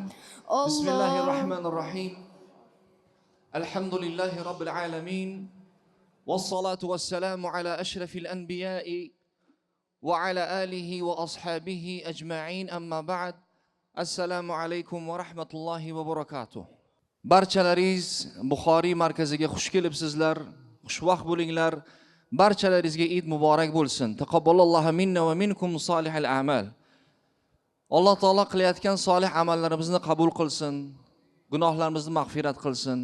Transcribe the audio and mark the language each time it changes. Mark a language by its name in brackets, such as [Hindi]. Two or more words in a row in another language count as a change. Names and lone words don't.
[Arabic] بسم الله الرحمن الرحيم الحمد لله رب العالمين والصلاة والسلام على أشرف الأنبياء وعلى آله وأصحابه أجمعين أما بعد السلام عليكم ورحمة الله وبركاته. [Uzbek] Barchalaringiz Buxoriy markaziga xush kelibsizlar, xushvaqt bo'linglar. Barchalaringizga Eid muborak bo'lsin. [Arabic] تقبل الله منا ومنكم صالح الأعمال. [Uzbek] Alloh taolo qilayotgan solih amallarimizni qabul qilsin, gunohlarimizni mag'firat qilsin.